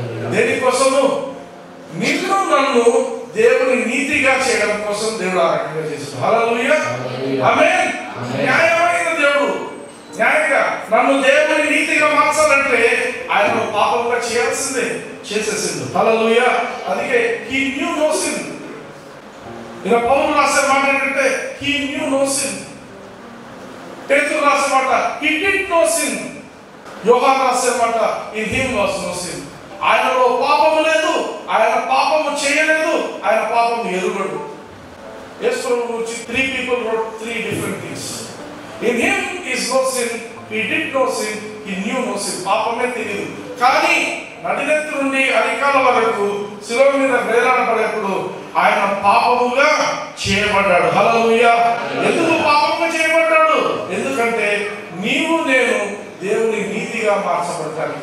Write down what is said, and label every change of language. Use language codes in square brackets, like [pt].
[te] దేనికోసము? నిన్ను నన్ను దేవుని నీతిగా చేయడం కోసం దేవుడు ఆ రకంగా చేశాడు. హల్లెలూయా. ఆమేన్. న్యాయమైన దేవుడు న్యాయంగా నన్ను దేవుని నీతిగా మార్చాలంటే ఆయన పాపంగా చేయాల్సిందే, చేసేసిండు. హల్లెలూయా. అందుకే [en] he knew no sin. [te] ఇలా పౌలు రాసే మాట ఏంటంటే [en] he knew no sin. [te] పేతురు రాసే మాట [en] he did no sin. [te] యోహాను రాసే మాట [en] in him was no sin. [te] ఆయనలో పాపము లేదు, ఆయన పాపము చేయలేదు, ఆయన పాపము ఎరుగడు. యేసు ప్రభు గురించి [en] 3 people wrote 3 different things. In him is no sin, he did no sin, he knew no sin. [te] పాపమే తెలియదు. కానీ నడినెత్తి నుండి అరికాల వరకు శిలువ మీద వేలాడబడేప్పుడు ఆయన పాపముగా చేయబడ్డాడు. హల్లెలూయా. ఎందుకు పాపముగా చేయబడ్డాడు? ఎందుకంటే నీవు నేను దేవుని నీతిగా మార్చబడ్డాను.